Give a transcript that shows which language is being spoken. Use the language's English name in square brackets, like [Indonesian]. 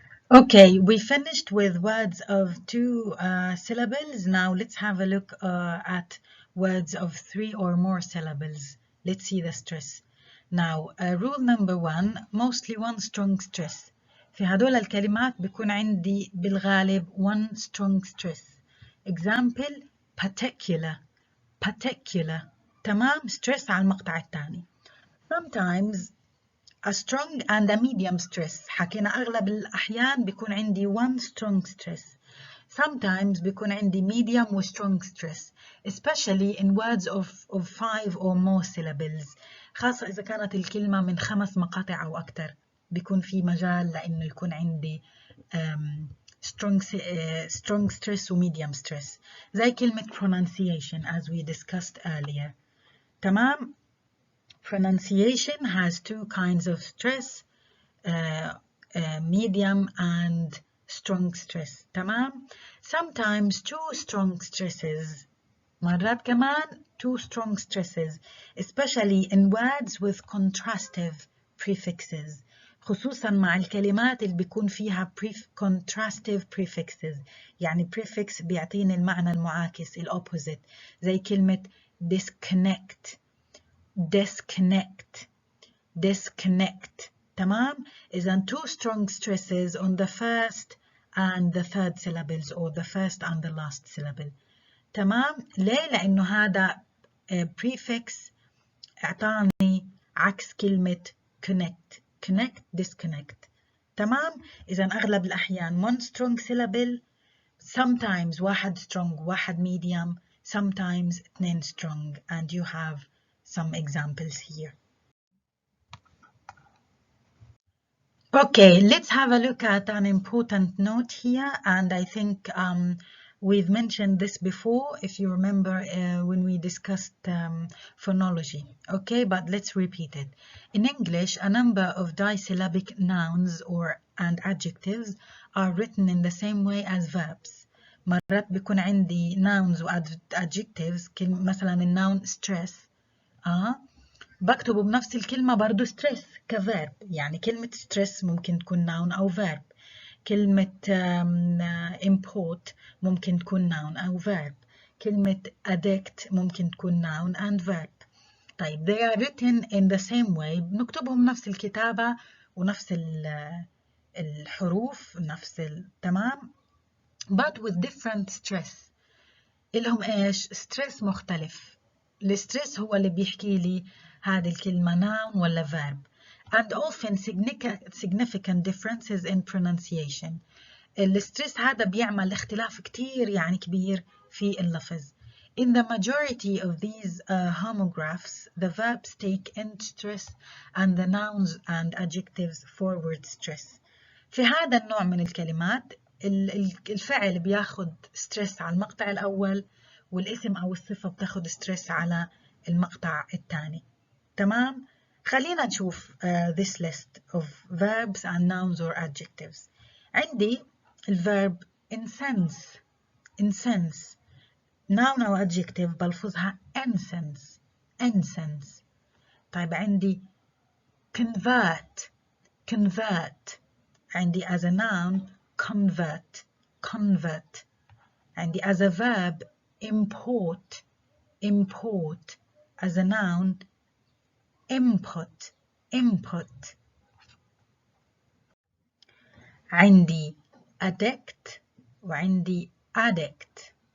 [English] Okay, we finished with words of two syllables. Now let's have a look at words of three or more syllables. Let's see the stress. Now rule number one: mostly one strong stress. [Arabic] في هدول الكلمات بيكون عندي بالغالب one strong stress. [English] Example: particular particular. [Arabic] تمام. stress على المقطع الثاني. [English] Sometimes a strong and a medium stress. [Arabic] حكينا أغلب الأحيان بيكون عندي one strong stress. [English] Sometimes [Arabic] بيكون عندي [English] medium و strong stress, especially in words of 5 or more syllables. [Arabic] خاصة إذا كانت الكلمة من 5 مقاطع أو أكثر بيكون في مجال لأنه يكون عندي strong stress و medium stress. زي كلمة [English] pronunciation as we discussed earlier. [Arabic] تمام. [English] Pronunciation has two kinds of stress, medium and strong stress. [Arabic] تمام. [English] Sometimes two strong stresses. [Arabic] مرات كمان [English] two strong stresses, especially in words with contrastive prefixes. [Arabic] خصوصا مع الكلمات اللي بيكون فيها contrastive prefixes. يعني prefix بيعطيني المعنى المعاكس opposite. زي كلمة disconnect disconnect disconnect. تمام. إذن [English] two strong stresses on the first and the third syllables or the first and the last syllable. [Arabic] تمام. ليه؟ لأنه هذا prefix أعطاني عكس كلمة connect connect disconnect. تمام. إذن أغلب الأحيان [English] one strong syllable, sometimes [Arabic] واحد [English] strong واحد medium, sometimes [Arabic] اثنين [English] strong, and you have some examples here. Okay, let's have a look at an important note here, and I think we've mentioned this before, if you remember when we discussed phonology. Okay, but let's repeat it. In English, a number of disyllabic nouns and adjectives are written in the same way as verbs. [Arabic] مرات بيكون عندي nouns و adjectives. مثلا الnoun stress بكتبه بنفس الكلمة برضو stress كverb. يعني كلمة stress ممكن تكون noun أو verb. كلمة import ممكن تكون noun أو verb. كلمة addict ممكن تكون noun and verb. طيب [English] they are written in the same way. [Arabic] بنكتبهم نفس الكتابة ونفس الحروف نفس تمام [English] but with different stress. [Arabic] إلهم إيش؟ stress مختلف. الستريس هو اللي بيحكي لي هذه الكلمة noun ولا verb. [English] and often significant differences in pronunciation. [Arabic] الستريس هذا بيعمل اختلاف كتير يعني كبير في اللفظ. [English] In the majority of these homographs, the verbs take end stress and the nouns and adjectives forward stress. [Arabic] في هذا النوع من الكلمات الفعل بياخد ستريس على المقطع الأول والاسم أو الصفة بتاخد ستريس على المقطع الثاني. تمام؟ خلينا نشوف [English] this list of verbs and nouns or adjectives. [Arabic] عندي الverb incense. incense noun أو adjective بلفظها incense. [English] incense. [Arabic] طيب عندي convert. [English] convert [Arabic] عندي [English] as a noun convert. convert [Arabic] عندي [English] as a verb import. import as a noun input. [Arabic] input عندي addict وعندي addict.